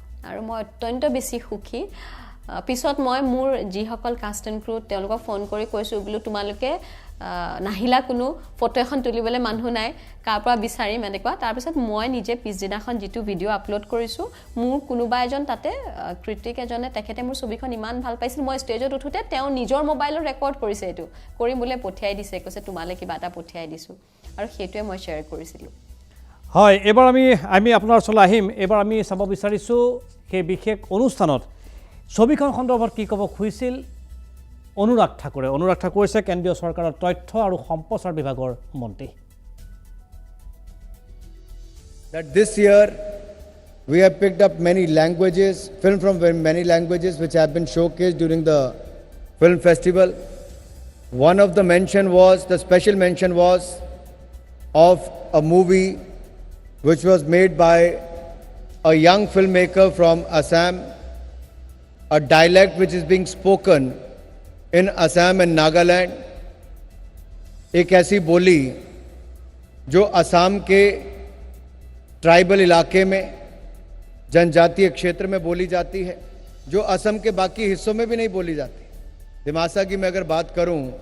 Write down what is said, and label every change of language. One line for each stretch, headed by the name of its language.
Assamese: আৰু মই অত্যন্ত বেছি সুখী পিছত মই মোৰ যিসকল কাষ্ট এণ্ড ক্ৰু তেওঁলোকক ফোন কৰি কৈছো বুলি তোমালোকে নাহিলা কোনো ফটো এখন তুলিবলৈ মানুহ নাই কাৰ পৰা বিচাৰিম এনেকুৱা তাৰ পিছত মই নিজে পিছদিনাখন যেটো ভিডিও আপলোড কৰিছো মোৰ কোনোবা এজন তাতে ক্ৰিটিক এজনে তেখেতে মোৰ ছবিখন ইমান ভাল পাইছিল মই ষ্টেজত উঠুতে তেওঁ নিজৰ মোবাইলত ৰেকৰ্ড কৰিছে এটো কৰি মোলে পঠিয়াই দিছে কৈছে তোমালে কিবা এটা পঠিয়াই দিছো আৰু সেইটোৱে মই শেয়াৰ কৰিছিলো হয় এবাৰ আমি আপোনাৰ ওচৰলৈ আহিম এবাৰ আমি চাব বিচাৰিছো সেই বিশেষ অনুষ্ঠানত ছবিখন সন্দৰ্ভত কি ক'ব খুজিছিল অনুৰাগ ঠাকুৰে হৈছে কেন্দ্ৰীয় চৰকাৰৰ তথ্য আৰু সম্প্ৰচাৰ বিভাগৰ মন্ত্ৰী
English: That this year we have picked up many languages, film from many languages which have been showcased during the film festival. One of the special mention was of a movie which was made by a young filmmaker from Assam, a dialect which is being spoken in Assam and Nagaland.
Hindi: एक ऐसी बोली जो असम के tribal इलाके में जनजातीय क्षेत्र में बोली जाती है जो असम के बाकी हिस्सों में भी नहीं बोली जाती दिमासा की मैं अगर बात करूं